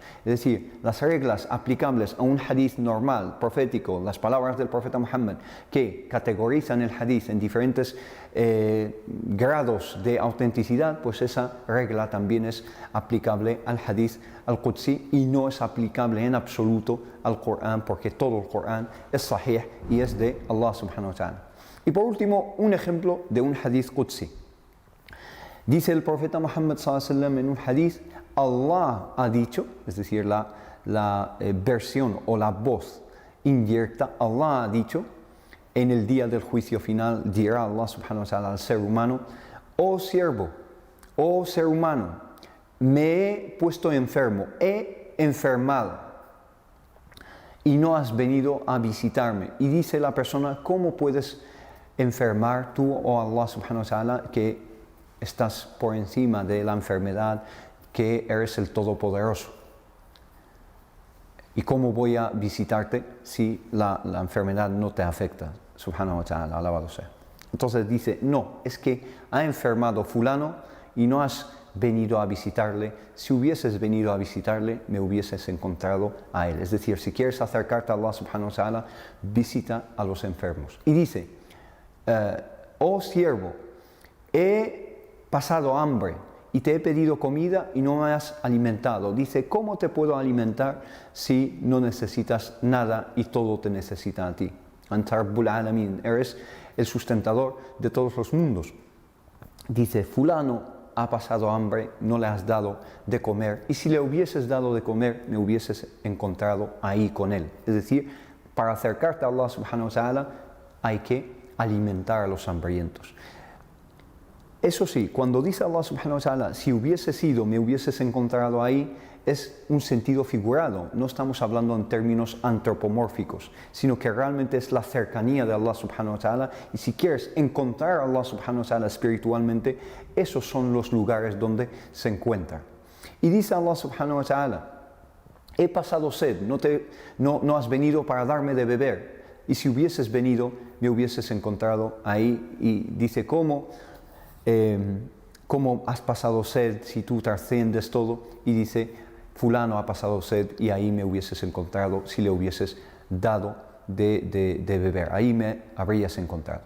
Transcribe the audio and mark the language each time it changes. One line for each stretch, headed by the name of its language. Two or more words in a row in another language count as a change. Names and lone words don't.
Spanish: Es decir, las reglas aplicables a un hadith normal, profético, las palabras del profeta Muhammad, que categorizan el hadith en diferentes grados de autenticidad, pues esa regla también es aplicable al hadith al-Qudsi y no es aplicable en absoluto al Corán, porque todo el Corán es sahih y es de
Arabic: الله سبحانه وتعالى.
Spanish: Y por último, un ejemplo de un hadith qudsi. Dice el profeta Muhammad
Arabic: صلى الله عليه وسلم
Spanish: en un hadith: Allah ha dicho, es decir, la versión o la voz indirecta, Allah ha dicho, en el día del juicio final dirá
Arabic: الله سبحانه وتعالى
Spanish: al ser humano: oh siervo, oh ser humano, me he puesto enfermo, he enfermado y no has venido a visitarme. Y dice la persona: ¿cómo puedes enfermar tú,
Arabic: oh الله سبحانه وتعالى,
Spanish: que estás por encima de la enfermedad, que eres el Todopoderoso? ¿Y cómo voy a visitarte si la enfermedad no te afecta?
Arabic: سبحانه وتعالى,
Spanish: alabado sea. Entonces dice: no, es que ha enfermado fulano y no has venido a visitarle. Si hubieses venido a visitarle, me hubieses encontrado a él. Es decir, si quieres acercarte a
Arabic: الله سبحانه وتعالى,
Spanish: visita a los enfermos. Y dice: oh siervo, he pasado hambre y te he pedido comida y no me has alimentado. Dice: ¿cómo te puedo alimentar si no necesitas nada y todo te necesita a ti?
Arabic: أنت رب العالمين,
Spanish: eres el sustentador de todos los mundos. Dice: fulano ha pasado hambre, no le has dado de comer, y si le hubieses dado de comer, me hubieses encontrado ahí con él. Es decir, para acercarte a
Arabic: الله سبحانه وتعالى
Spanish: hay que alimentar a los hambrientos. Eso sí, cuando dice
Arabic: الله سبحانه وتعالى:
Spanish: si hubieses ido, me hubieses encontrado ahí, es un sentido figurado, no estamos hablando en términos antropomórficos, sino que realmente es la cercanía de
Arabic: الله سبحانه وتعالى,
Spanish: y si quieres encontrar a
Arabic: الله سبحانه وتعالى
Spanish: espiritualmente, esos son los lugares donde se encuentra. Y dice
Arabic: الله سبحانه وتعالى:
Spanish: he pasado sed, no has venido para darme de beber, y si hubieses venido, me hubieses encontrado ahí. Y dice, ¿cómo has pasado sed si tú trasciendes todo? Y dice, fulano ha pasado sed y ahí me hubieses encontrado si le hubieses dado de beber, ahí me habrías encontrado.